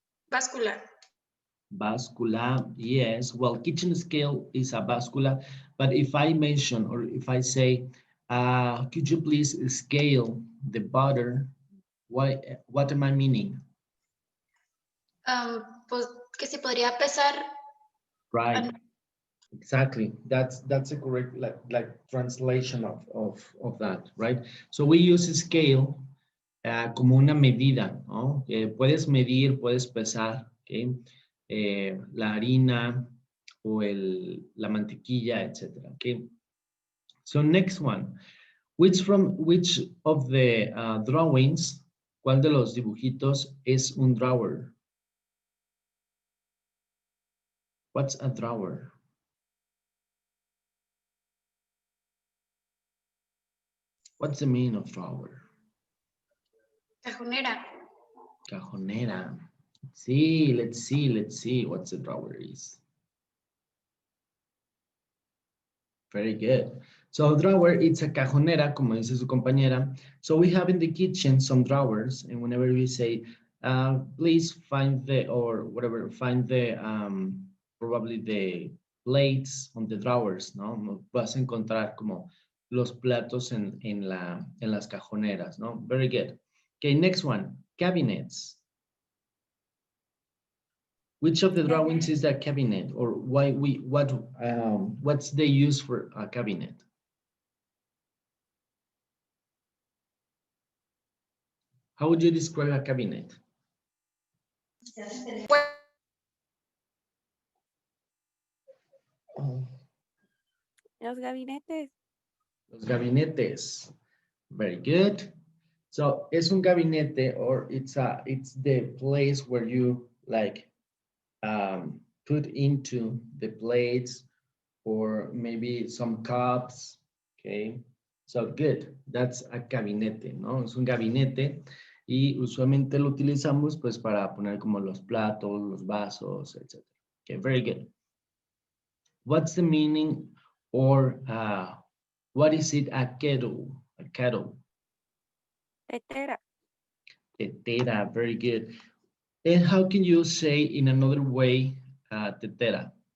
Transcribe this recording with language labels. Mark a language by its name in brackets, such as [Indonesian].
[Spanish] Báscula. [English] Báscula, yes. Well, kitchen scale is a báscula, but if I mention or if I say, could you please scale the butter? What am I meaning? [Spanish] Pues que se podría pesar. [English] Right. Exactly. That's a correct like translation of that, right? So we use scale [Spanish] como una medida, ¿no? Puedes medir, puedes pesar, ¿okay? La harina o la mantequilla, etcétera, okay? [English] So next one, which of the drawings, [Spanish] ¿cuál de los dibujitos es un [English] drawer? What's a drawer? What's the meaning of drawer? [Spanish] Cajonera. Cajonera. [English] Let's see what the drawer is. Very good. So drawer, it's a cajonera, [Spanish] como dice su compañera. [English] So we have in the kitchen some drawers, and whenever we say, please find find the, probably the plates on the drawers, ¿no? [Spanish] Vas a encontrar como los platos en las cajoneras, ¿no? [English] Very good. Okay, next one, cabinets. Which of the drawings is a cabinet, or what's the use for a cabinet? How would you describe a cabinet? [Spanish] Los gabinetes. Los gabinetes. [English] Very good. So [Spanish] es un gabinete, [English] or it's the place where you like put into the plates or maybe some cups. Okay. So good. That's a gabinete, ¿no? [Spanish] Es un gabinete y usualmente lo utilizamos pues para poner como los platos, los vasos, etc. [English] Okay, very good. What's the meaning or what is it, a kettle? A kettle. [Spanish] Tetera. [English] Tetera, very good. And how can you say in another way tetera?